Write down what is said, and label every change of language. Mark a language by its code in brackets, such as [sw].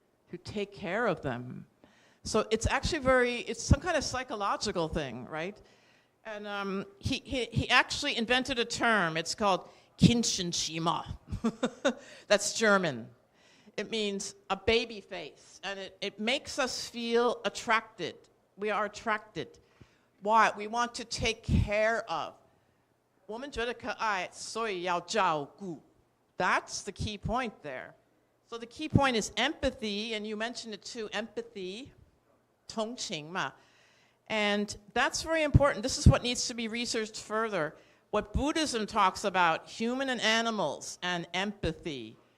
[en] To take care of them. So it's actually it's some kind of psychological thing, right? And he actually invented a term. It's called Kinshensima. That's German. It means a baby face, and it makes us feel attracted. We are attracted. Why? We want to take care of. [zh] 我们觉得可爱，所以要照顾. [en] That's the key point there. So the key point is empathy, and you mentioned it too, empathy, 同情嘛. And that's very important. This is what needs to be researched further. What Buddhism talks about, human and animals, and empathy.